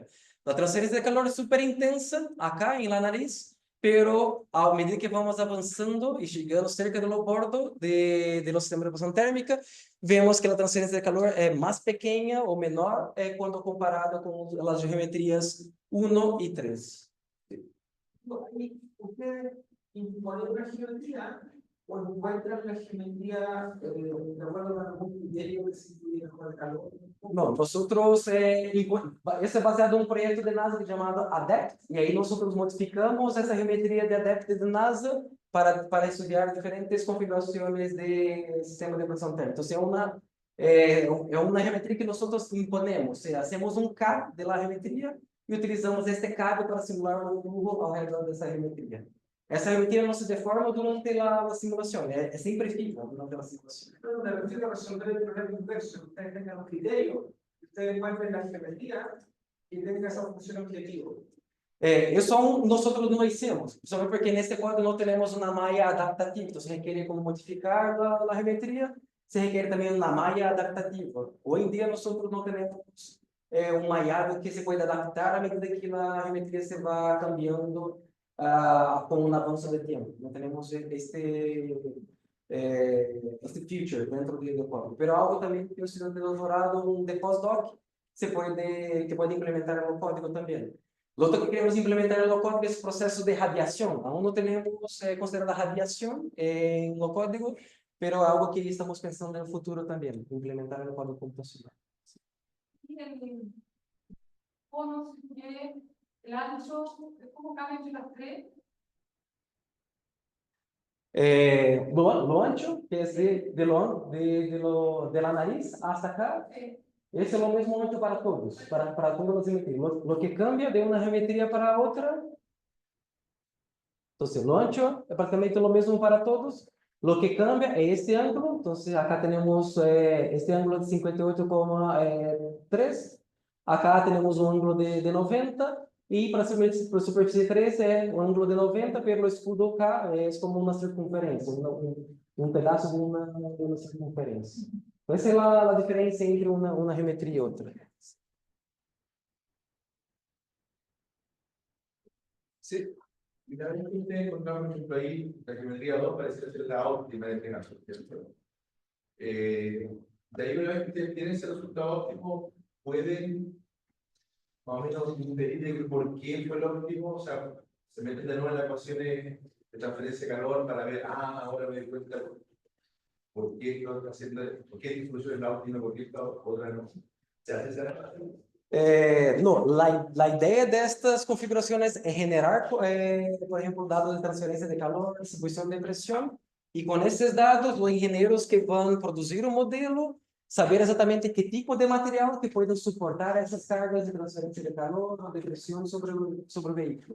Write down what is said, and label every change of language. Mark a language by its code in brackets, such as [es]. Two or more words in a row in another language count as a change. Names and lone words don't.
[pt] A transferência de calor é super intensa, acá, na nariz, pero à medida que vamos avançando e chegando cerca do bordo do sistema de produção térmica, vemos que a transferência de calor é mais pequena ou menor quando comparada com as geometrias 1 e 3. [es] ¿Cuál es la geometría? o encuentran la geometría de acuerdo a algún criterio que se tuviera con el calor. [pt] Não, nosotros, esse é baseado em um projeto de NASA chamado ADEPT, e aí nós modificamos essa geometria de ADEPT de NASA para estudar diferentes configurações de sistema de pressão térmica. Então, é uma geometria que nós imponemos, hacemos um CAD [es] de la [pt] geometria e utilizamos este CAD para simular um flujo ao redor dessa geometria. Essa geometria não se deforma durante a simulação, é sempre fixa durante a simulação. [es] Pero me refiero a resolver el problema inverso. Ustedes tengan un criterio, ustedes encuentren la geometría y tengan esa función objetivo. [pt] Nós não hicimos, principalmente porque neste código não temos uma malha adaptativa, então se requer como modificar a geometria, se requer também uma malha adaptativa. Hoje em dia nós não temos um malhado que se pode adaptar à medida que a geometria se vai cambiando com o avanço do tempo. Não temos este feature dentro do código. Mas algo também que o estudante de doutorado de pós-doc que pode implementar no código também. [es] Lo otro que queremos implementar en el código es el proceso de radiación. Aún no tenemos considerada radiación en el código, pero algo que estamos pensando en el futuro también, implementar en el código computacional. Y el cono, el ancho, ¿cómo cambia entre las tres? Lo ancho, que es de la nariz hasta acá, [pt] esse é o mesmo ancho para todos, para todas as geometrias. [es] Lo que cambia [pt] de uma geometria para outra, então, o ancho é praticamente o mesmo para todos. [es] Lo que cambia [pt] é este ângulo, então, acá temos este ângulo de 58,3, acá temos um ângulo de 90, e para a superfície 3 é um ângulo de 90, pelo escudo K é como uma circunferência, um pedaço de uma circunferência. Essa é a diferença entre uma geometria e outra. [es] Sí, literalmente ustedes encontraron, por ejemplo, ahí la geometría 2 parece ser la óptima de este caso, ¿cierto? De ahí, una vez que ustedes tienen ese resultado óptimo, pueden más o menos inferir por qué fue el óptimo, o sea, se meten de nuevo en la ecuación de transferencia de calor para ver, ahora me doy cuenta por qué esta distribución es la óptima, por qué esta otra no. ¿Se hace esa relación? [pt] Não, a ideia destas configurações é generar, por exemplo, dados de transferência de calor, distribuição de pressão, e com esses dados, os engenheiros que vão produzir o modelo, saber exatamente que tipo de material que pode suportar essas cargas de transferência de calor ou de pressão sobre o veículo.